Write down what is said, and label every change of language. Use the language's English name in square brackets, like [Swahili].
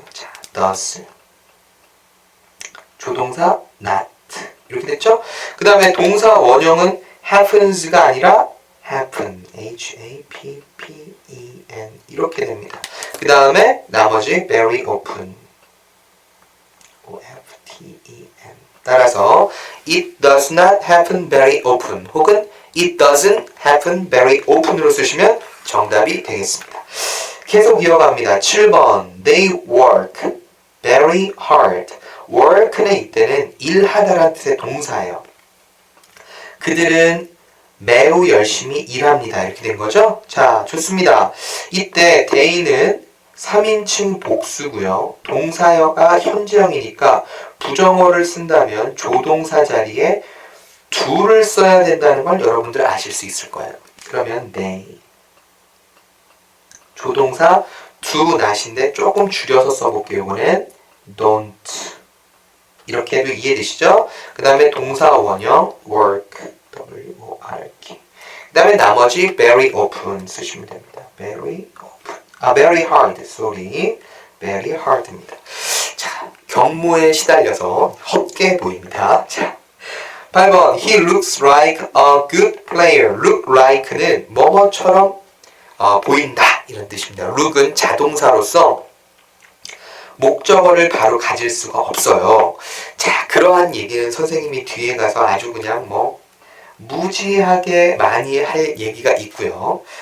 [Korean] 자, does. 조동사 not. 이렇게 됐죠? 그 다음에 동사 원형은 happens가 아니라 happen. H-A-P-P-E-N. 이렇게 됩니다. 그 다음에 나머지 very often. [English] O-F-T-E-N. 따라서 it does not happen very often 혹은 it doesn't happen very often으로 [Korean] 쓰시면 정답이 되겠습니다. 계속 이어갑니다. 7번 [English] They work very hard. [Korean] work는 이때는 일하다라는 뜻의 동사예요. 그들은 매우 열심히 일합니다. 이렇게 된 거죠? 자, 좋습니다. 이때 they는 3인칭 복수고요. 동사어가 현재형이니까 부정어를 쓴다면 조동사 자리에 do를 써야 된다는 걸 여러분들 아실 수 있을 거예요. 그러면 they. 조동사 do not인데 조금 줄여서 써볼게요. 이거는 don't. 이렇게 해도 이해되시죠? 그 다음에 동사 원형 work. [English] W-O-R-K. [Korean] 그 다음에 나머지 very often 쓰시면 됩니다. [English] very often. very hard. sorry. [Korean] very hard입니다. 자, 경무에 시달려서 헛게 보입니다. 자, 8번. [English] He looks like a good player. [Korean] look like는 뭐뭐처럼 보인다. 이런 뜻입니다. look은 자동사로서 목적어를 바로 가질 수가 없어요. 자, 그러한 얘기는 선생님이 뒤에 가서 아주 그냥 무지하게 많이 할 얘기가 있고요.